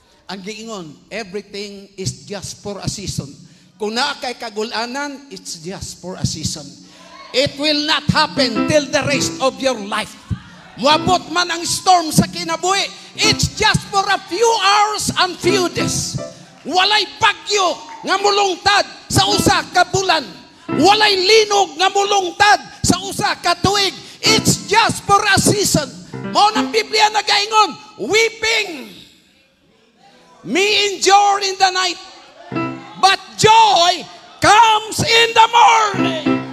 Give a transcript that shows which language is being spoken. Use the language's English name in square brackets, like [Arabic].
[Cebuano] Ang giingon, [English] everything is just for a season. [Cebuano] Kung naa kay kagulanan, [English] it's just for a season. It will not happen till the rest of your life. [Cebuano] Muabot man ang storm sa kinabuhi, [English] it's just for a few hours and few days. [Cebuano] Walay bagyo nga mulungtad sa usa ka bulan. Walay linog nga mulungtad sa usa ka tuig. [English] It's just for a season. [Cebuano] Mao nang Biblia nagaingon, [English] weeping may endure in the night, but joy comes in the morning.